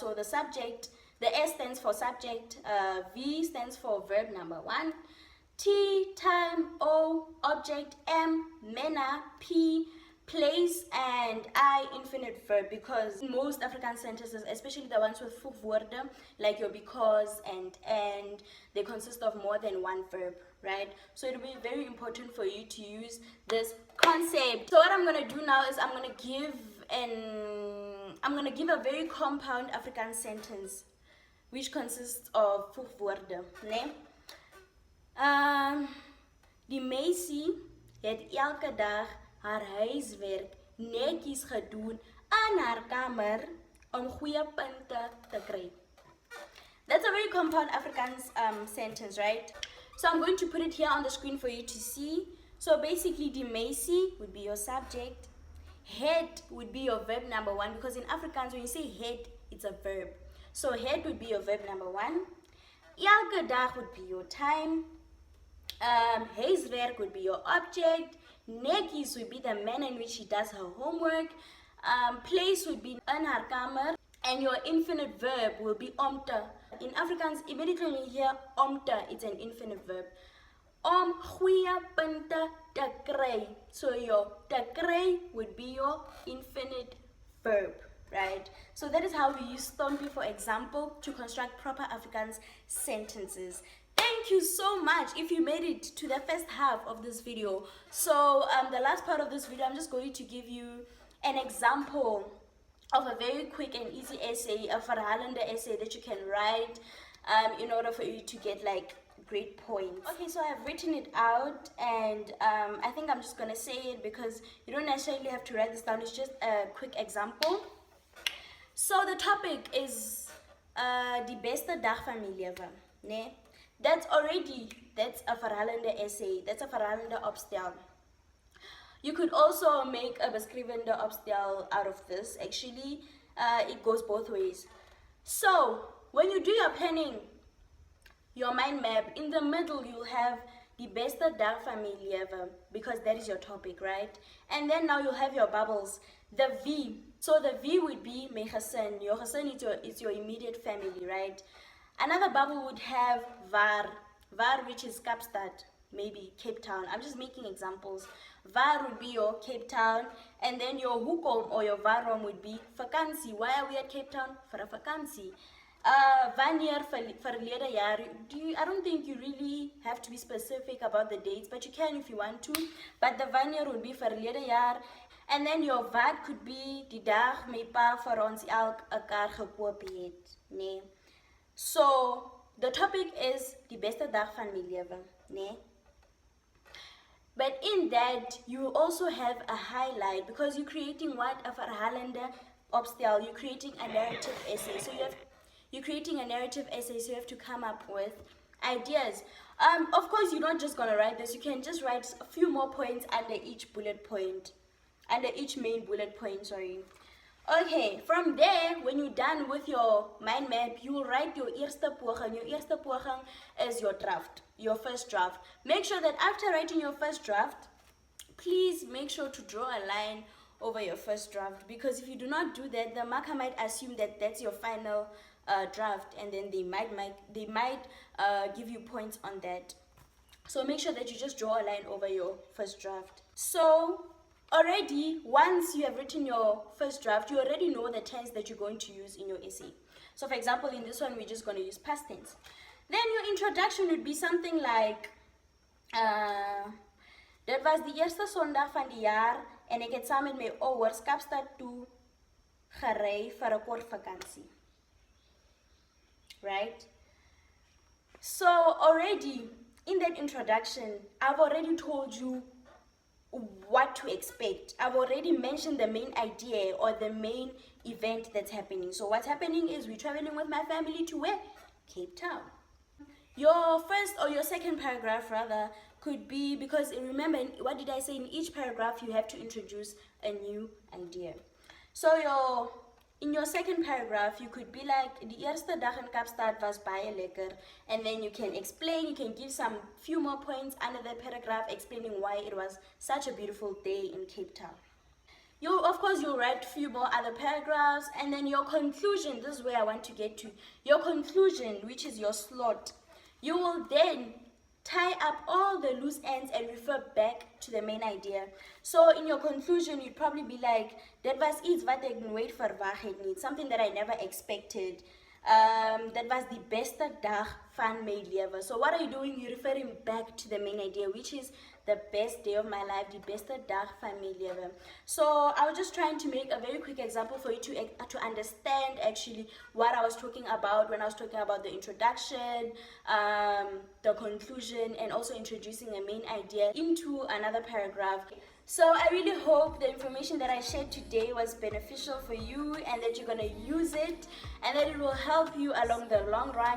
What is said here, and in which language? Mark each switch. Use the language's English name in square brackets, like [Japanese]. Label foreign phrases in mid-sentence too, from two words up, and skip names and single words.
[English] So the subject, the S stands for subject, V stands for verb number 1, T, time, O, object, M, manner, P, place, and I, infinite verb, because most African sentences, especially the ones with voegwoorde, like your because and, they consist of more than one verb, right? So it'll be very important for you to use this concept. So what I'm going to do now is I'm going to give a very compound African sentence, which consists of voegwoorde, né? [Afrikaans] Die meisie het elke dag haar huiswerk netjies gedoen in haar kamer om goeie punte te kry. [English] That's a very compound Afrikaans sentence, right? So I'm going to put it here on the screen for you to see. So basically, [Afrikaans] die meisie [English] would be your subject. Het would be your verb number 1, because in Afrikaans, when you say het, it's a verb. So het would be your verb number 1. [Afrikaans] Elke dag [English] would be your time. Huiswerk would be your object. Netjies would be the manner in which she does her homework. Place would be [Afrikaans] in haar kamer. [English] And your infinite verb will be omte. In Afrikaans, immediately when you hear omte, it's an infinite verb. [Afrikaans] Om goeie punte te kry. [English] So your [Afrikaans] te kry [English] would be your infinite verb, right? So that is how we use STOMPI, for example, to construct proper Afrikaans sentences. Thank you so much if you made it to the first half of this video. So the last part of this video, I'm just going to give you an example of a very quick and easy essay, a verhalende essay that you can write in order for you to get like great points. Okay, so I've written it out, and I think I'm just going to say it because you don't necessarily have to write this down. It's just a quick example. So the topic is [Afrikaans] die beste dag van my lewe, [English] né? That's a verhalende essay. That's a [Afrikaans] verhalende opstel. [English] You could also make a [Afrikaans] beskrivende opstel [English] out of this. Actually, it goes both ways. So when you do your planning, your mind map, in the middle you'll have [Afrikaans] die beste dag van my lewe, [English] because that is your topic, right? And then now you'll have your bubbles, the V. So the V would be [Afrikaans] my gesin. [English] Your gesin is your immediate family, right? Another bubble would have var, which is Kaapstad, maybe Cape Town. I'm just making examples. Var would be your Cape Town, and then your hoekom or your waarom would be vakansie. Why are we at Cape Town? For a vakansie. [Afrikaans] Wanneer, verlede jaar. [English] I don't think you really have to be specific about the dates, but you can if you want to. But the wanneer would be [Afrikaans] verlede jaar. [English] And then your wat could be [Afrikaans] die dag my pa vir ons elk 'n kar gekoop het, nee. [English] So the topic is [Afrikaans] die beste dag van my lewe, [English] né? But in that, you also have a highlight because you're creating what a [Afrikaans] verhalende opstel. [English] You're creating a narrative essay. So you're creating a narrative essay. So you have to come up with ideas. Of course, you're not just gonna write this. You can just write a few more points under each bullet point, under each main bullet point. Sorry. Okay, from there, when you're done with your mind map, you will write your [Afrikaans] eerste poging. [English] Your [Afrikaans] eerste poging [English] is your draft, your first draft. Make sure that after writing your first draft, please make sure to draw a line over your first draft, because if you do not do that, the marker might assume that that's your final draft, and then they might give you points on that. So make sure that you just draw a line over your first draft. So already, once you have written your first draft, you already know the tense that you're going to use in your essay. So for example, in this one, we're just going to use past tense. Then your introduction would be something like, [Afrikaans] dit was die eerste Sondag van die jaar en ek het saam met my ouers Kaapstad toe gery vir 'n kort vakansie. [English] Right? So already, in that introduction, I've already told you what to expect. I've already mentioned the main idea or the main event that's happening. So what's happening is we're traveling with my family to where? Cape Town. Your first or your second paragraph rather could be, because remember, what did I say? In each paragraph you have to introduce a new idea. So in your second paragraph, you could be like, [Afrikaans] die eerste dag in Kaapstad was baie lekker, [English] and then you can explain, you can give some few more points under the paragraph explaining why it was such a beautiful day in Cape Town. Of course, you'll write a few more other paragraphs, and then your conclusion, this is where I want to get to. Your conclusion, which is your slot, you will then tie up all the loose ends and refer back to the main idea. So in your conclusion, you'd probably be like, that was [Afrikaans] iets wat ek nooit verwag het nie, [English] something that I never expected. That was [Afrikaans] die beste dag van my lewe. [English] So what are you doing? You're referring back to the main idea, which is the best day of my life, [Afrikaans] die beste dag van my lewe. [English] So I was just trying to make a very quick example for you to understand actually what I was talking about when I was talking about the introduction, the conclusion, and also introducing a main idea into another paragraph. So I really hope the information that I shared today was beneficial for you, and that you're going to use it, and that it will help you along the long run.